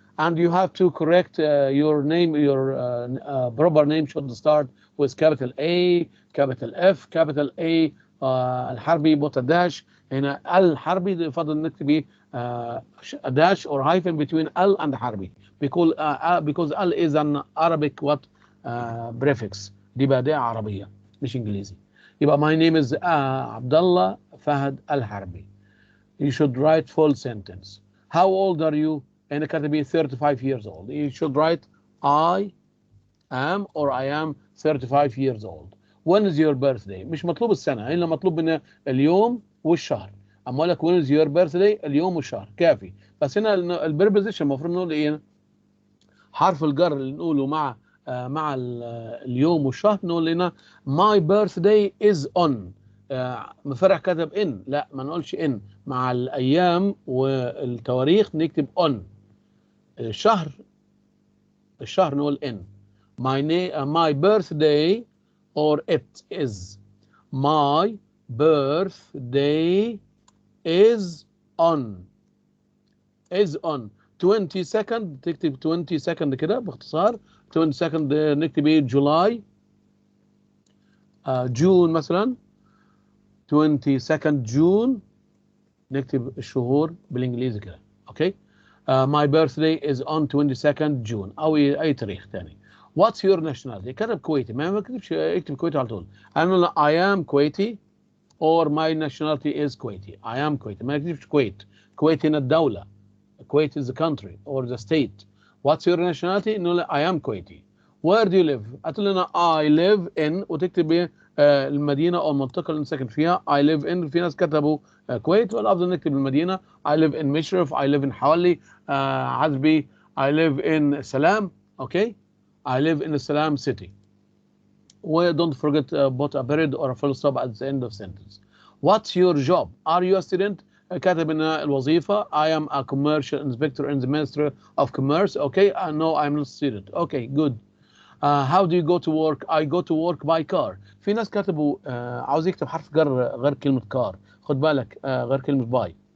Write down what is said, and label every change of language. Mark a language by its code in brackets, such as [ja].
[en] And you have to correct your name, your proper name should start with capital A, capital F, capital A, [ar] الحربي بوت داش. هنا الحربي يفضل نكتب [en] dash or hyphen between L and حربي because L is an Arabic prefix. [ar] دي بادئة عربية مش إنجليزي. [en] يبقى my name is Abdullah Fahd Al-Harbi. You should write full sentence. How old are you? [ar] هنا كاتب [en] 35 years old. You should write I am or I am 35 years old. When is your birthday? [ar] مش مطلوب السنة، هنا مطلوب من اليوم والشهر. أما أقول لك [en] when is your birthday [ar] اليوم والشهر كافي. بس هنا البريبوزيشن المفروض نقول إيه؟ حرف الجر اللي نقوله مع اليوم والشهر نقول هنا [en] my birthday is on [ar] مفرح كتب ان، لا ما نقولش ان. مع الايام والتواريخ نكتب on. الشهر نقول in. [en] my birthday or it is. my birthday is on. [ar] 22nd تكتب 22nd كده باختصار. 22nd نكتب ايه؟ جولاي. جون مثلا 22nd جون نكتب الشهور بالانجليزي كده. اوكي. [en] my birthday is on 22nd June [ar] او اي تاريخ ثاني. [en] what's your nationality؟ [ar] كتب كويتي، ما كتبش اكتب كويتي على طول. انا [en] I am كويتي or my nationality is كويتي. I am [ar] كويتي، ما كتبش كويت. كويت هنا الدولة. [en] Kuwait is the country or the state. What's your nationality؟ نقول I am كويتي. Where do you live؟ [ar] هتقول لنا [en] I live in [ar] وتكتب المدينة أو المنطقة اللي ساكن فيها. [en] I live in. [ar] في ناس كتبوا كويت، والأفضل نكتب المدينة. [en] I live in مشرف. I live in حوالي عزبي. I live in سلام. Okay. I live in Salam city. Don't forget put a period or a full stop at the end of sentence. What's your job؟ Are you a student؟ [ar] كاتب ان الوظيفة [en] I am a commercial inspector in the Ministry of Commerce. Okay. No, I'm not a student. Okay, good. How do you go to work؟ I go to work by car. [ar] في ناس كتبوا عاوز يكتب حرف جر غير كلمة car. خد بالك غير كلمة by.